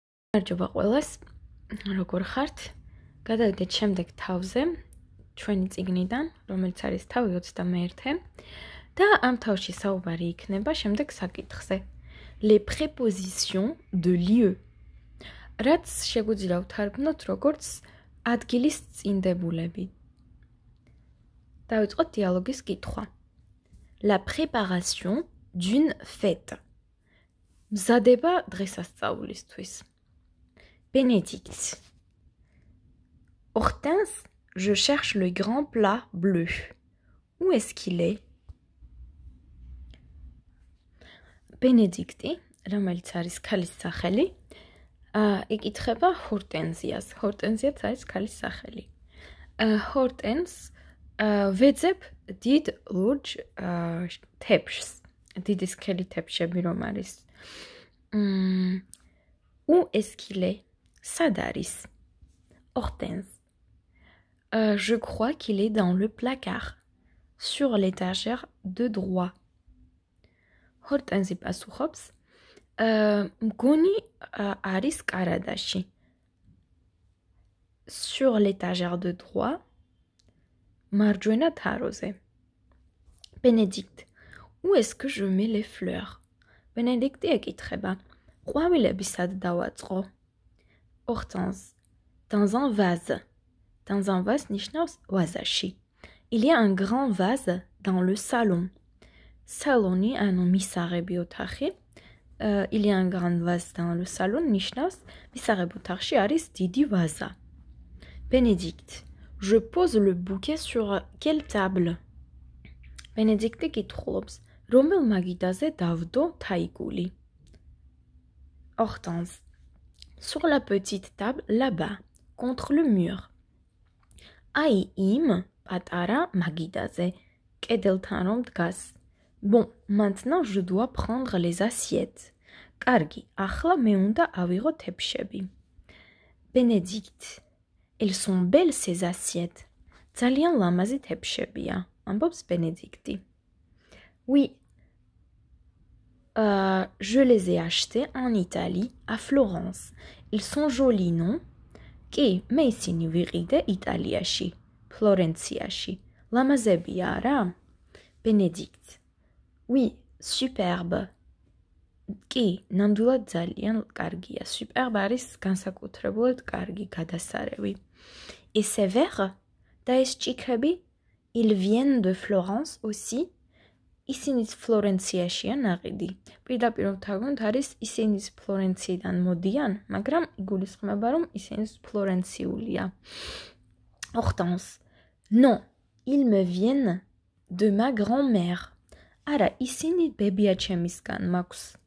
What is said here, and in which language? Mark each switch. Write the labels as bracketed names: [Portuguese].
[Georgian] გამარჯობა ყველას, როგორ ხართ? გადავიდეთ შემდეგ თავზე, ჩვენი წიგნიდან, რომელიც არის თავი 21-ე და ამ თავში საუბარი იქნება შემდეგ საკითხზე. [French] Les prépositions de lieu. [Georgian] რაც შეგვიძლია ვთარგმნოთ როგორც ადგილის წინდებულები. დავიწყოთ დიალოგის კითხვა. [French] La préparation d'une fête. [Georgian] მზადება დღესასწაულისთვის. [French] Bénédicte. Hortense, je cherche le grand plat bleu. Où est-ce qu'il est? [Georgian] Bénédicte, რომელიც არის ქალის სახელი, ეკითხება ჰორტენზიას. ჰორტენზიაც არის ქალის სახელი. ჰორტენს ვეძებ დიდ ლურჯ თეფშს. დიდი სქელი თეფშები რომ არის. [French] Où est-ce qu'il est? Sadaris. Hortense. Je crois qu'il est dans le placard, sur l'étagère de droit. [Georgian] Hortense პასუხობს, მგონი არის კარადაში. [French] Sur l'étagère de droit, [Georgian] მარჯვენა თაროზე. [French] Bénédicte. Où est-ce que je mets les fleurs? [Georgian] Bénédicte ეკითხება, ყვავილები სად დავაწყო? [French] Hortense. Dans un vase. Dans un vase [Georgian] ნიშნავს ვაზაში. [French] Il y a un grand vase dans le salon. [Georgian] Saloni, ანუ მისაღები ოთახი. [French] Il y a un grand vase dans le salon [Georgian] ნიშნავს მისაღები ოთახში არის დიდი ვაზა. [French] Bénédicte. Je pose le bouquet sur quelle table? [Georgian] Bénédicte კითხულობს, რომელ მაგიდაზე დავდო თაიგული? [French] Hortense. Sur la petite table là-bas, contre le mur. [Georgian] Ai im patara magidაზე, კედელთან რომ დგას. [French] Bon, maintenant je dois prendre les assiettes. [Georgian] კარგი, ახლა მე უნდა ავიღო თეფშები. [French] Bénédicte. Elles sont belles ces assiettes. [Georgian] ძალიან ლამაზი თეფშებია, ამბობს Bénédicte. [French] Oui. Je les ai achetés en Italie, à Florence. Ils sont jolis, non? [Georgian] Კი, მე ისინი ვიყიდე იტალიაში, ფლორენციაში. ლამაზებია, რა? Bénédicte. [French] Oui, superbe. [Georgian] კი, ნამდვილად ძალიან კარგია. Superbe არის განსაკუთრებულად კარგი, გადასარევი. [French] Et ces verres? [Georgian] და ეს ჭიქები? [French] Ils viennent de Florence aussi? [Georgian] ისინიც ფლორენციაშია ნაყიდი. პირდაპირ ვთარგმნოთ არის ისინიც ფლორენციიდან მოდიან, მაგრამ იგულისხმება რომ ისინიც ფლორენციულია. [French] Hortense. Non, ils me viennent de ma grand-mère. [Georgian] არა, ისინი ბებია ჩემისგან მაქვს.